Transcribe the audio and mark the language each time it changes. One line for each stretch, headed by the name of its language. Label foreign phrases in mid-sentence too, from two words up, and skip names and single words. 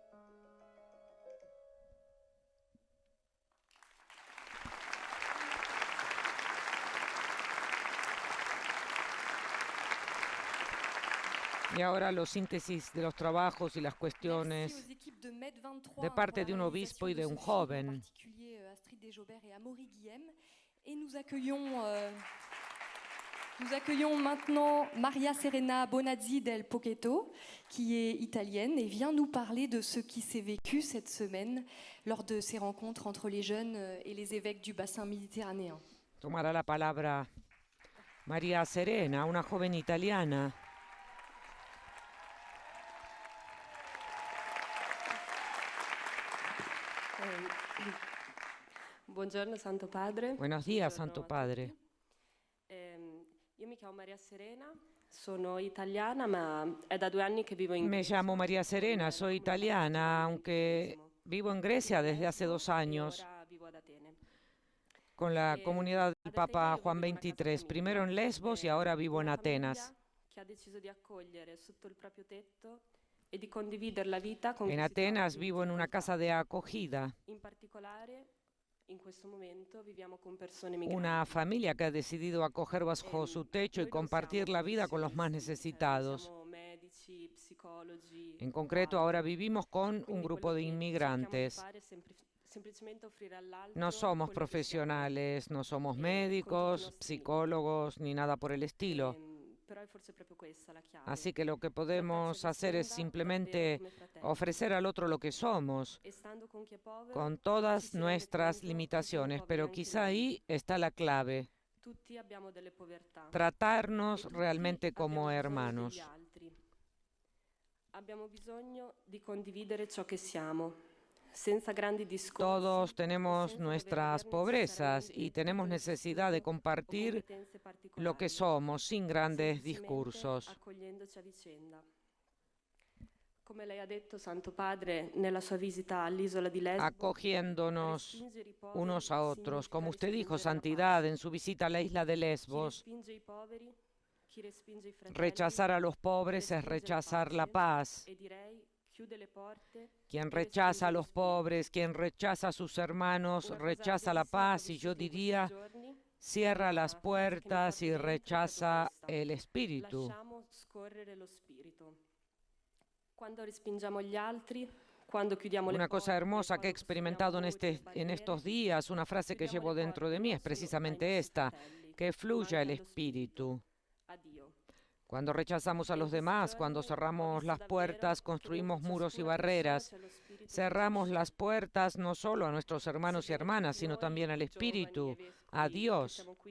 Spanish: Y ahora los síntesis de los trabajos y las cuestiones de parte de un obispo y de un joven.
French: Nous accueillons maintenant Maria Serena Bonazzi del Pochetto, qui est italienne et vient nous parler de ce qui s'est vécu cette semaine lors de ces rencontres entre les jeunes et les évêques du bassin méditerranéen.
Spanish: Tomará la palabra Maria Serena, una joven italiana.
Italian: Buongiorno Santo Padre.
Spanish: Buenos días, Santo Padre.
Italian: Io mi chiamo Maria Serena, sono italiana, ma è da 2 anni che vivo in
Spanish: Me llamo María Serena, soy italiana, aunque vivo en Grecia desde hace 2 años
Italian: Ora vivo ad Atene.
Spanish: con la comunidad del Papa Juan XXIII, primero en Lesbos y ahora vivo en Atenas.
Italian: Che ha deciso di accogliere sotto il proprio tetto e di condividere la vita con
Spanish: En
Italian: chi si
Spanish: Atenas
Italian: trova
Spanish: vivo en una casa de acogida,
Italian: in particolare in questo momento viviamo con persone migranti.
Spanish: una familia que ha decidido acoger bajo su techo y compartir la vida con los más necesitados.
Italian: Siamo medici, psicologi.
Spanish: En concreto, ahora vivimos con un grupo de inmigrantes.
Italian: Semplicemente offrire all'altro
Spanish: No somos
Italian: quello che
Spanish: profesionales, no somos médicos, psicólogos, ni nada por el estilo.
Italian: Però è forse proprio questa la chiave.
Spanish: Así que lo que podemos hacer es simplemente ofrecer al otro lo que somos,
Italian: Estando con chi è povero,
Spanish: con
Italian: ci
Spanish: todas
Italian: si rende
Spanish: nuestras
Italian: conto che siamo
Spanish: limitaciones,
Italian: poveri
Spanish: pero
Italian: anche
Spanish: quizá
Italian: noi.
Spanish: ahí está la clave,
Italian: Tutti abbiamo delle povertà.
Spanish: tratarnos
Italian: E tutti
Spanish: realmente como
Italian: abbiamo bisogno
Spanish: hermanos.
Italian: degli altri. Abbiamo bisogno di condividere ciò che siamo, senza grandi discorsi.
Spanish: Todos tenemos
Italian: senza
Spanish: nuestras
Italian: dover aver
Spanish: pobrezas y
Italian: necessariamente
Spanish: tenemos
Italian: titoli
Spanish: necesidad de
Italian: o
Spanish: compartir
Italian: competenze
Spanish: lo que
Italian: particolari,
Spanish: somos sin grandes
Italian: semplicemente
Spanish: discursos.
Italian: accogliendoci a vicenda. Come lei ha detto, Santo Padre, nella sua visita all'isola di Lesbo,
Spanish: Acogiéndonos
Italian: respingere i poveri
Spanish: unos a otros.
Italian: significa
Spanish: Como usted dijo,
Italian: respingere la
Spanish: Santidad,
Italian: pace.
Spanish: en su visita a la isla de
Italian: Chi
Spanish: Lesbos,
Italian: respinge i poveri, chi respinge i fratelli,
Spanish: rechazar a los pobres es rechazar la paz.
Italian: e direi chiude le porte.
Spanish: Quien rechaza a los pobres, quien rechaza a sus hermanos, rechaza la paz y yo diría, cierra las puertas y rechaza el espíritu.
Italian: Lasciamo scorrere lo spirito. Quando respingiamo gli altri, quando chiudiamo le
Spanish: Una cosa
Italian: porte,
Spanish: hermosa que he
Italian: quando
Spanish: experimentado en,
Italian: costruiamo muri e
Spanish: en estos
Italian: barriere,
Spanish: días, una frase que
Italian: chiudiamo
Spanish: llevo
Italian: le
Spanish: dentro de
Italian: porte
Spanish: mí
Italian: non
Spanish: es
Italian: solo ai
Spanish: precisamente
Italian: nostri
Spanish: esta,
Italian: fratelli,
Spanish: que
Italian: ma
Spanish: fluya
Italian: anche
Spanish: el
Italian: allo
Spanish: espíritu.
Italian: a Dio.
Spanish: Cuando rechazamos a los demás, cuando cerramos las puertas, construimos muros y barreras, cerramos las puertas no solo a nuestros hermanos y hermanas, sino también al Espíritu, a Dios.